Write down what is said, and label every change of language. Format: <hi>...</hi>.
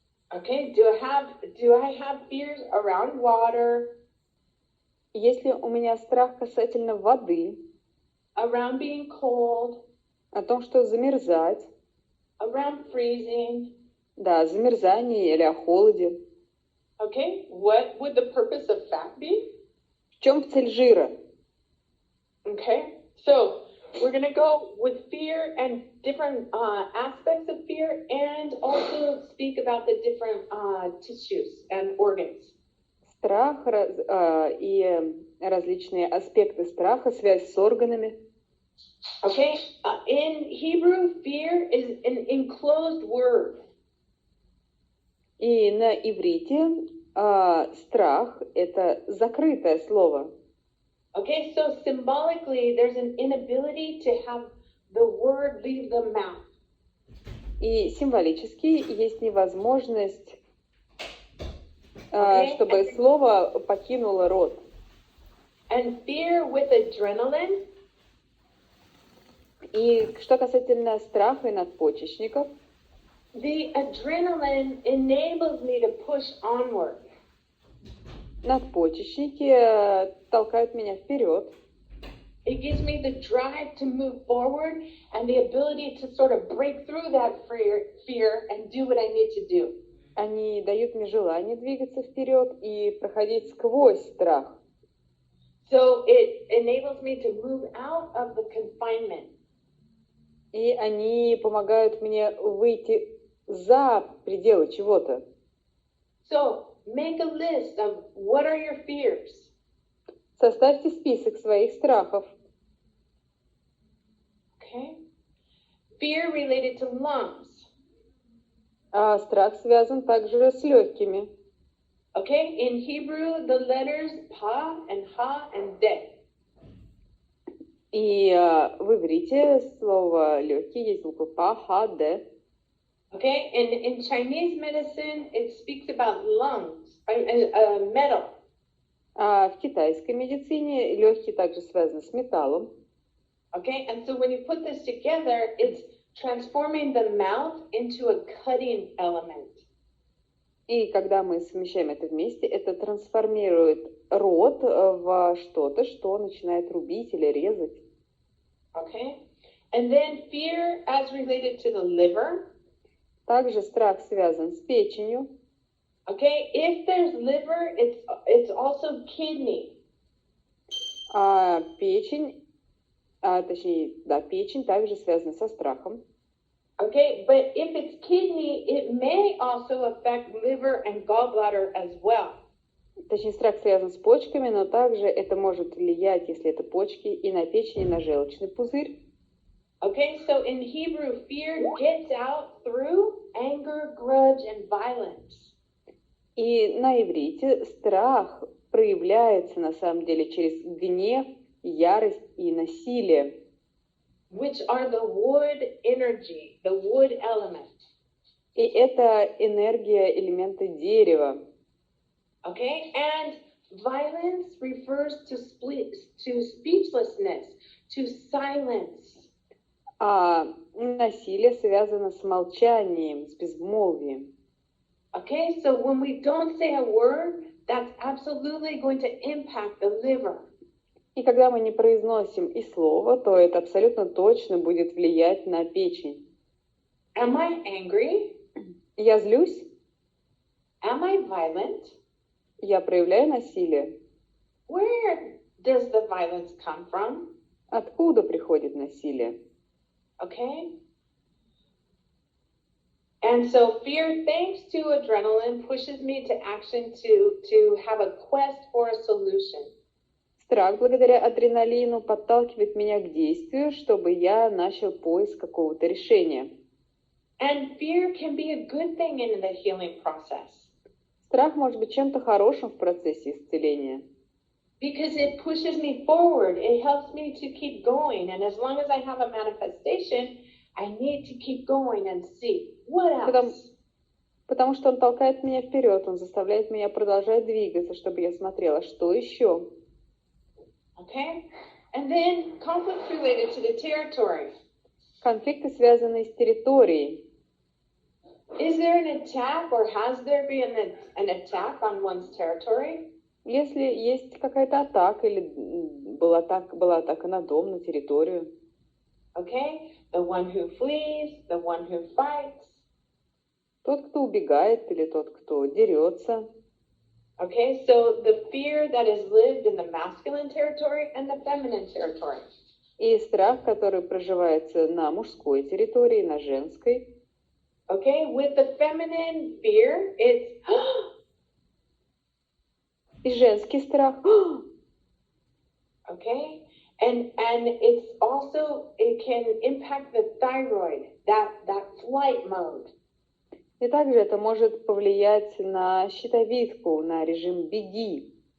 <en>Okay, do I have fears around water?</en> <ru>Если у меня страх касательно воды,</ru> <en>around being cold,</en> <ru>о том, что замерзать,</ru> <en>around freezing,</en> <ru>да, замерзание или о холоде.</ru> <en>Okay, what would the purpose of fat be?</en> <ru>В чем цель жира?</ru> <en>Okay, so we're going to go with fear and different aspects of fear and also speak about the different tissues and organs.</en> <ru>Страх и различные аспекты страха, связь с органами.</ru> <en>Okay, in Hebrew, fear is an enclosed word.</en> <ru>И на иврите страх — это закрытое слово.</ru> <en>Okay, so symbolically, there's an inability to have the word leave the mouth.</en> <ru>И символически есть невозможность, чтобы слово покинуло рот.</ru> <en>And fear with adrenaline.</en> <ru>И что касательно страха и надпочечников,</ru> <en>the adrenaline enables me to push onward.</en> <ru>Надпочечники толкают меня вперед.</ru> <en>It gives me the drive to move forward and the ability to sort of break through that fear and do what I need to do.</en> <ru>Они дают мне желание двигаться вперед и проходить сквозь страх.</ru> <en>So it enables me to move out of the confinement.</en> <ru>И они помогают мне выйти за пределы чего-то.</ru> <en>So make a list of what are your fears.</en> <ru>Составьте список своих страхов.</ru> <en>Okay. Fear related to lungs.</en> <ru>А страх связан также с легкими.</ru> <en>Okay, in Hebrew, the letters pa and ha and de.</en> <ru>И в иврите слово легкий есть буквы па, ха, де.</ru> <en>Okay, and in Chinese medicine, it speaks about lungs, metal.</en> <ru>А в китайской медицине легкий также связан с металлом.</ru> <en>Okay, and so when you put this together, it's transforming the mouth into a cutting element.</en> <ru>И когда мы совмещаем это вместе, это трансформирует рот в что-то, что начинает рубить или резать.</ru> <en>Okay? And then fear as related to the liver.</en> <ru>Также страх связан с печенью.</ru> <en>Okay? If there's liver, it's also kidney.</en> <ru>А печень, печень также связана со страхом.</ru> <en>Okay? But if it's kidney, it may also affect liver and gallbladder as well.</en> <ru>Точнее, страх связан с почками, но также это может влиять, если это почки, и на печень, и на желчный пузырь.</ru> <en>Okay, so in Hebrew, fear gets out through anger, grudge, and violence.</en> <ru>И на иврите страх проявляется на самом деле через гнев, ярость и насилие.</ru> <en>Which are the wood energy, the wood element.</en> <ru>И это энергия элемента дерева.</ru> <en>Okay, and violence refers to speechlessness, to silence.</en> <ru>А насилие связано с молчанием, с безмолвием.</ru> <en>Okay, so when we don't say a word, that's absolutely going to impact the liver.</en> <ru>И когда мы не произносим и слова, то это абсолютно точно будет влиять на печень.</ru> <en>Am I angry?</en> <ru>Я злюсь?</ru> <en>Am I violent?</en> <ru>Я проявляю насилие?</ru> <en>Where does the violence come from?</en> <ru>Откуда приходит насилие?</ru> <en>Okay? And so fear, thanks to adrenaline, pushes me to action to have a quest for a solution.</en> <ru>Страх, благодаря адреналину, подталкивает меня к действию, чтобы я начал поиск какого-то решения.</ru> <en>And fear can be a good thing in the healing process.</en> <ru>Страх может быть чем-то хорошим в процессе исцеления.</ru> <en>Because it pushes me forward. It helps me to keep going. And as long as I have a manifestation, I need to keep going and see what else.</en> <ru>Потому что он толкает меня вперед, он заставляет меня продолжать двигаться, чтобы я смотрела, что еще.</ru> <en>Okay? And then conflicts related to the territory.</en> <ru>Конфликты, связанные с территорией.</ru> <en>Is there an attack or has there been an attack on one's territory?</en> <ru>Если есть какая-то атака или была атака на дом, на территорию.</ru> <en>Okay? The one who flees, the one who fights.</en> <ru>Тот, кто убегает, или тот, кто дерется.</ru> <en>Okay, so the fear that is lived in the masculine territory and the feminine territory.</en> <ru>И страх, который проживается на мужской территории, на женской.</ru> <en>Okay, with the feminine fear, it's</en> <ru>И женский страх.</ru> <en>okay, and it's also, it can impact the thyroid, that flight mode.</en> <ru>И также это может повлиять на щитовидку, на режим «беги».</ru>